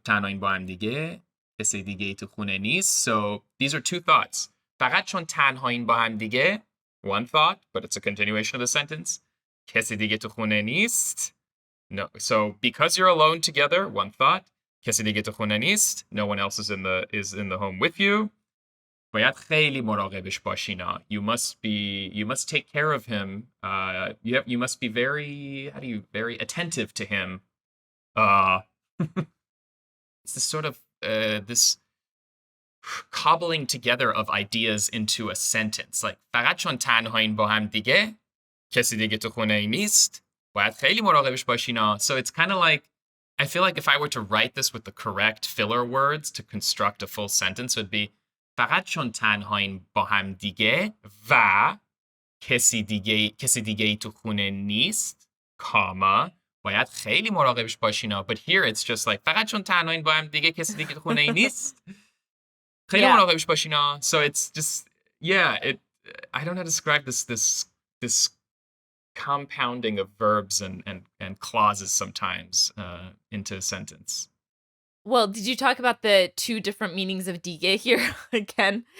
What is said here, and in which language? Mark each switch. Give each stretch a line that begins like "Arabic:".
Persian: تنهایین با هم دیگه کسی دیگه تو خونه نیست.
English: So these are two thoughts.
Persian: فقط چون تنهایین با هم دیگه,
English: one thought, but it's a continuation of the sentence.
Persian: کسی دیگه تو خونه نیست.
English: No. So because you're alone together, one thought.
Persian: کسی دیگه تو خونه نیست.
English: No one else is in the home with you.
Persian: باید خیلی مراقبش باشینا.
English: You must take care of him. You must be very attentive to him. It's this sort of this cobbling together of ideas into a sentence.
Persian: Like فقط چون تنهایین با هم دیگه کسی دیگه تو خونه نیست باید خیلی مراقبش باشینا.
English: So it's kind of like, I feel like if I were to write this with the correct filler words to construct a full sentence, it would be
Persian: فقط چون تنهایین با هم دیگه و کسی دیگه تو خونه نیست کاما باید خیلی مراقبش باشینا.
English: But here it's just like
Persian: فقط چون تنهایین با هم دیگه کسی دیگه تو خونه نیست خیلی مراقبش باشینا.
English: So it's just, I don't know how to describe this compounding of verbs and clauses sometimes into a sentence. Well, did you talk about the two different meanings of dige here again?